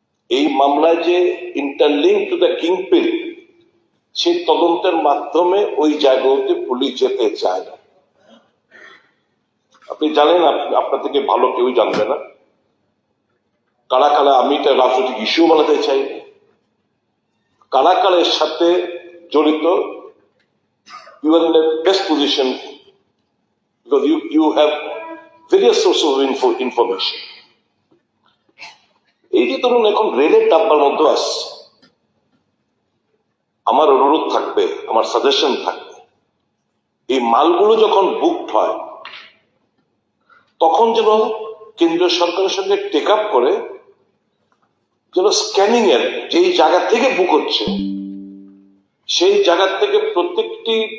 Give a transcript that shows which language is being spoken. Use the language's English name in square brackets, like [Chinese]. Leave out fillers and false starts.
[Bangla] এই মামলায় যে [English] interlink to the kingpin, [Bangla] সেই তদন্তের মাধ্যমে ওই জায়গাতে পুলিশ যেতে চায় না। আপনি জানেন, আপনার থেকে ভালো কেউই জানবে না কারা কারা। আমি এটা রাজনৈতিক ইস্যু বানাতে চাই না। কারা কারা এর সাথে জড়িত, [English] you are in the best position because you have various sources of information. [Bangla] এই যে ধরুন এখন রেলের ডাব্বার মধ্যে আসছে, আমার অনুরোধ থাকবে, আমার সাজেশন থাকবে, এই মালগুলো যখন বুকড হয় তখন যেন কেন্দ্রীয় সরকারের সঙ্গে টেক আপ করে যেন স্ক্যানিং এর যেই জায়গা থেকে বুক হচ্ছে সেই জায়গা থেকে প্রত্যেকটি